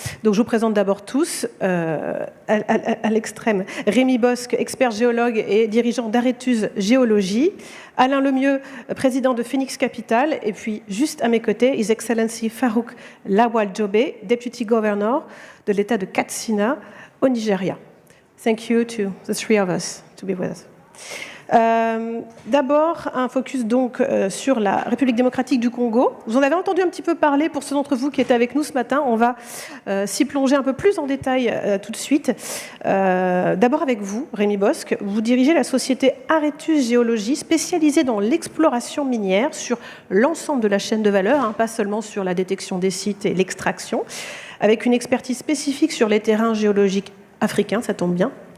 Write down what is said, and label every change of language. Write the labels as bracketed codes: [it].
[fr] Donc, je vous présente d'abord tous, à l'extrême, Rémi Bosque, expert géologue et dirigeant d'Aretus Géologie, Alain Lemieux, président de Phoenix Capital, et puis juste à mes côtés, His Excellency Farouk Lawal Jobe, Deputy Governor de l'État de Katsina, au Nigeria. [en] Thank you to the three of us to be with us. [fr] D'abord, un focus donc sur la République démocratique du Congo. Vous en avez entendu un petit peu parler pour ceux d'entre vous qui étaient avec nous ce matin. On va s'y plonger un peu plus en détail tout de suite. D'abord avec vous, Rémi Bosque. Vous dirigez la société Aretus Géologie, spécialisée dans l'exploration minière sur l'ensemble de la chaîne de valeur, pas seulement sur la détection des sites et l'extraction, avec une expertise spécifique sur les terrains géologiques africains, ça tombe bien.